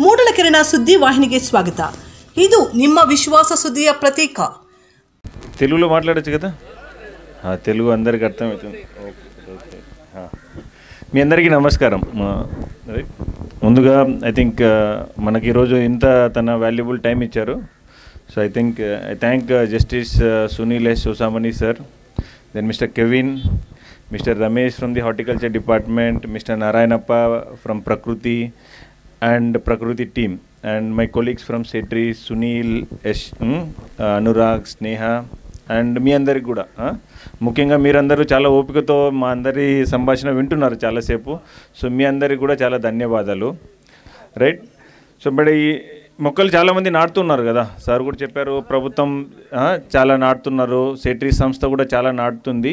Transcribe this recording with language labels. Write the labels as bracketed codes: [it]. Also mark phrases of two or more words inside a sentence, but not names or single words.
[kn] ಕಿರಣ ಸುದ್ದಿ ವಾಹಿನಿಗೆ ಸ್ವಾಗತ. ಇದು ನಿಮ್ಮ ವಿಶ್ವಾಸ ಸುದ್ದಿಯ ಪ್ರತೀಕ. [te] తెలుగులో మాట్లాడొచ్చు కదా? తెలుగు అందరికీ అర్థమవుతుంది. మీ అందరికీ నమస్కారం. ముందుగా [en] I think [te] మనకి ఈరోజు ఇంత తన [en] valuable time [te] ఇచ్చారు. [en] So I thank Justice Sunil S Sosamani sir, then Mister Kevin, Mister Ramesh from the Horticulture Department, Mister Narayanappa from Prakriti and Prakriti team, and my colleagues from Setri, Sunil, Anurag, Sneha, and [te] మీ అందరికి కూడా ముఖ్యంగా మీరందరూ చాలా ఓపికతో మా అందరి సంభాషణ వింటున్నారు చాలాసేపు. సో మీ అందరికి కూడా చాలా ధన్యవాదాలు. రైట్. సో మరి ఈ మొక్కలు చాలామంది నాటుతున్నారు కదా, సార్ కూడా చెప్పారు, ప్రభుత్వం చాలా నాటుతున్నారు, సెట్రీ సంస్థ కూడా చాలా నాటుతుంది.